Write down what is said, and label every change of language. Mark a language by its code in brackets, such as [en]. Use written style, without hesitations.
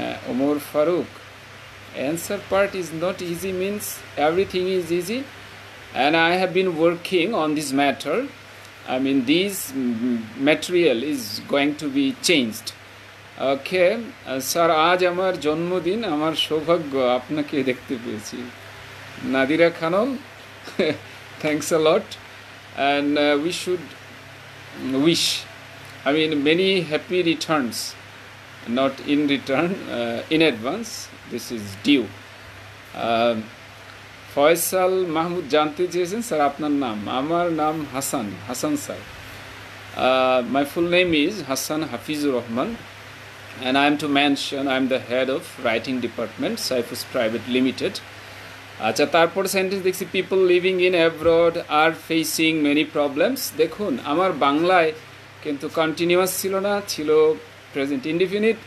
[en] Omar Farooq, answer part is not easy means everything is easy, and I have been working on this matter. I mean, this material is going to be changed. [bn] Okay sir, আজ আমার জন্মদিন, আমার সৌভাগ্য আপনাকে দেখতে পেয়েছি। [en] Nadira Khanam, thanks a lot, and we should wish, I mean, many happy returns, not in return, in advance. This is due. [bn] Faisal Mahmud জানতে চেয়েছেন স্যার আপনার নাম। আমার নাম Hasan sir. [en] My full name is Hassan Hafizur Rahman, and I am to mention I am the head of writing department, Cyphus Private Limited. [bn] আচ্ছা, তারপর sentence দেখছি, [en] People living in abroad are facing many problems. [bn] দেখুন, আমার বাংলায় কিন্তু continuous ছিল না, ছিল প্রেজেন্ট ইনডিফিনিট।